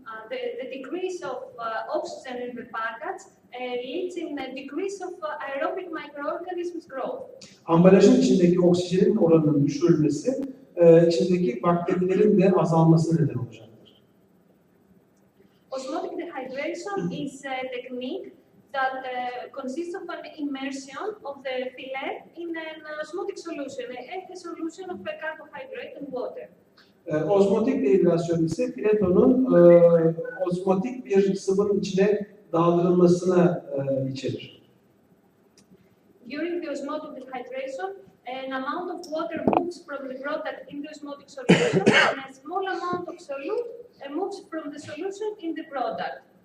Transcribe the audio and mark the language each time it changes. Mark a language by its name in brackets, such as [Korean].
[English] the decrease of oxygen in the package leads in a decrease of aerobic microorganisms growth. [Turkish] Ambalajın içindeki oksijenin oranının düşürülmesi, içindeki bakterilerin de azalmasına neden olacaktır. [English] Osmotic dehydration is a technique that consists of an immersion of the fillet in an osmotic solution, a solution of a carbohydrate and water. [Turkish] Ozmotik dehidrasyon ise filetonun ozmotik bir sıvının içine daldırılmasına içerir. [English] During the osmotic dehydration, an amount of water moves from the product in the osmotic solution and a small amount of solute moves from the solution in the product.